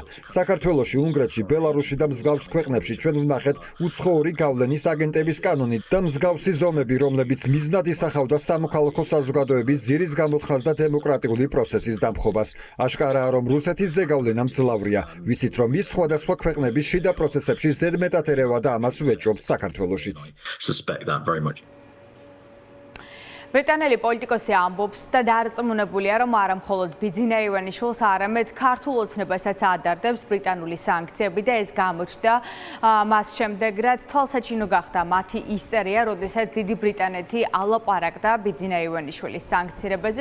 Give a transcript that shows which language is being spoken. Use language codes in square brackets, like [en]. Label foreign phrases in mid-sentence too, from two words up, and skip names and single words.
[ka] საქართველოში, უნგრეთში, ბელარუსში და მსგავს ქვეყნებში ჩვენ ვნახეთ უცხოური გავლენის აგენტების კანონი და მსგავსი ზომები, რომლებიც მიზნად ისახავდა სამოქალაქო საზოგადოების ძირის გამოთხრას და დემოკრატიული პროცესის დამხობას. აშკარაა, რომ რუსეთის ზეგავლენა მძლავრია. ვიცით, რომ ის სხვადასხვა ქვეყნების შიდა პროცესებში ზედმეტად ერევა და ამას ვეჭობთ საქართველოშიც. [en] Suspect that very much. [ka] ბრიტანელი პოლიტიკოსი ამბობს და დარწმუნებულია, რომ არა მხოლოდ ბიძინა ივანიშვილს, არამედ ქართულ ოცნებასაც ადარდებს ბრიტანული სანქციები და ეს გამოჩნდა მას შემდეგ, რაც თვალსაჩინო გახდა მათი ისტერია, როდესაც დიდი ბრიტანეთი ალაპარაკდა ბიძინა ივანიშვილის სანქცირებაზე.